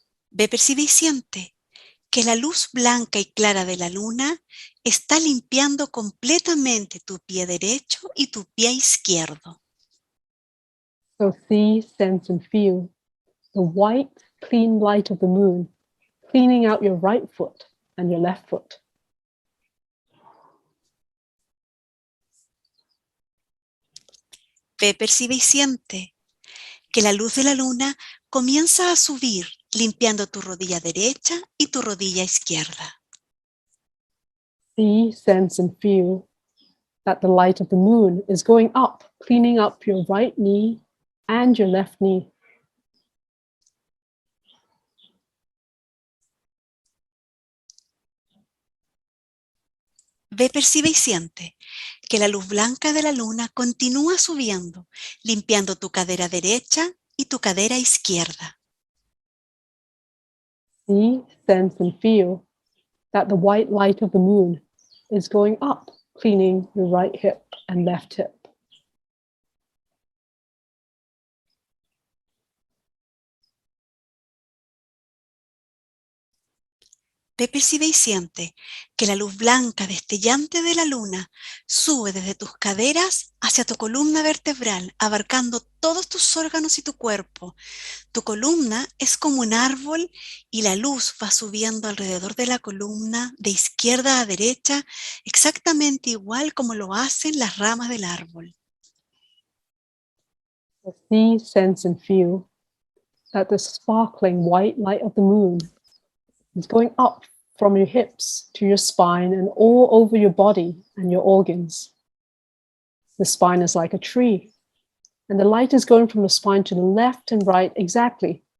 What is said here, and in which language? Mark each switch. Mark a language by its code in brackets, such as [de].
[es] Ve, percibe y siente que la luz blanca y clara de la luna está limpiando completamente tu pie derecho y tu pie izquierdo. [en] So see, sense, and feel the white, clean light of the moon cleaning out your right foot and your left foot. [es] Ve, percibe y siente que la luz de la luna comienza a subir, limpiando tu rodilla derecha y tu rodilla izquierda. [en] See, sense, and feel that the light of the moon is going up, cleaning up your right knee and your left knee. [es] Ve, percibe y siente que la luz blanca de la luna continúa subiendo, limpiando tu cadera derecha y tu cadera izquierda. [en] See, sense, and feel that the white light of the moon is going up, cleaning your right hip and left hip. [es] Ve, percibe y siente que la luz blanca destellante de la luna sube desde tus caderas hacia tu columna vertebral, abarcando todos tus órganos y tu cuerpo. Tu columna es como un árbol y la luz va subiendo alrededor de la columna de izquierda a derecha, exactamente igual como lo hacen las ramas del árbol. [en] So see, sense, and feel that the sparkling white light of the moon is going up from your hips to your spine and all over your body and your organs. The spine is like a tree, and the light is going from the spine to the left and right exactly